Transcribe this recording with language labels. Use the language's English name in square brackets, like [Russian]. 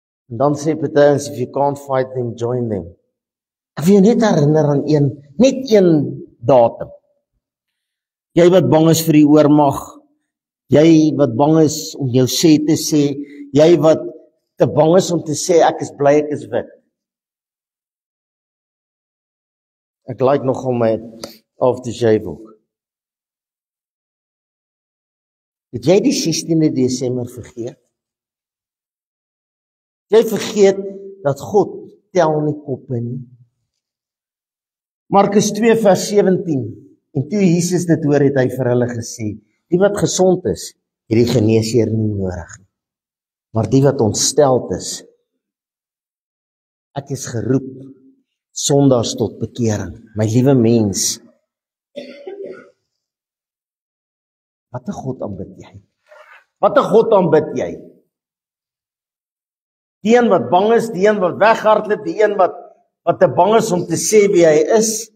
[Afrikaans] En dan sê Petrus, [English] if you can't fight them, join them. [Afrikaans] Ek wil jou net herinner aan net een datum. Jy wat bang is vir die oormag, jy wat bang is om jou sê te sê, jy wat te bang is om te sê, ek is bly ek is wit. Ek like nogal my aftershave ook. Het jy die 16de Desember vergeet? Jy vergeet dat God tel nie koppe nie. Markus 2 vers 17. En toe Jesus dit hoor, het hy vir hulle gesê, die wat gesond is, het die geneesheer nie nodig nie. Maar die wat ontsteld is, ek is geroep, sondaars tot bekering. My liewe mens, wat 'n God aanbid jy? Wat 'n God aanbid jy? Die een wat bang is, die een wat weghardloop, die een wat te bang is om te sê wie hy is.